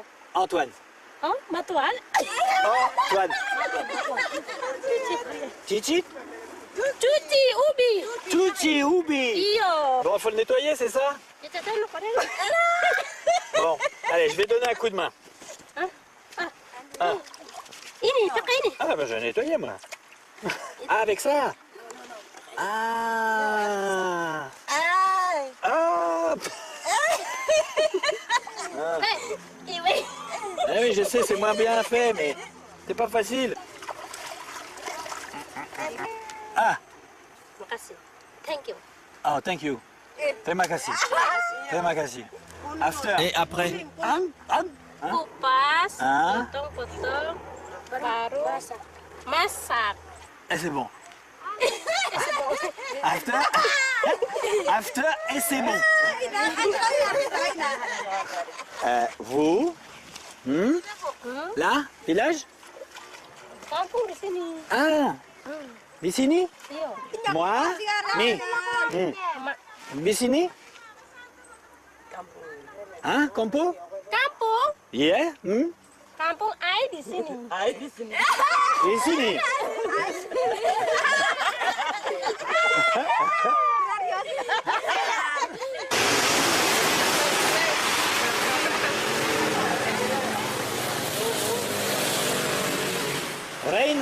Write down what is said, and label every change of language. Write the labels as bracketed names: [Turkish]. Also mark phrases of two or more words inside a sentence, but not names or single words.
[French] Antoine. [Indonesian] Oh, Matuan. Antoine. Chichi. Cuci ubi. Tutti Ubi. Iyo. [French] Bon, faut le nettoyer, c'est ça? Bon, allez, je vais donner un coup de main. Ah. [Indonesian] Ini, pakai ini. [French] Ah, bah, je vais nettoyer, moi. Ah, avec ça? Ah. Ah. Ah oui, je sais, c'est moins bien fait, mais c'est pas facile. Ah. [Indonesian] Makasih. [English] Thank you. Oh, thank you. [Indonesian] Terima kasih. Terima kasih. [English] After. [French] Et après? [Indonesian] Kupas, Ah. potong-potong, baru masak. [French] Et c'est bon. [English] After. After, [French] et c'est bon. Vous? Là? Village? [Indonesian] Kampung di sini. Ah. Di sini? Iyo. [French] Moi? [Indonesian] Mi? Di sini? [French] Hein? Campo? [Indonesian] Kampung? [English] Yeah? [Indonesian] Kampung ai di sini. Ai di sini. Di sini? [English] Rain?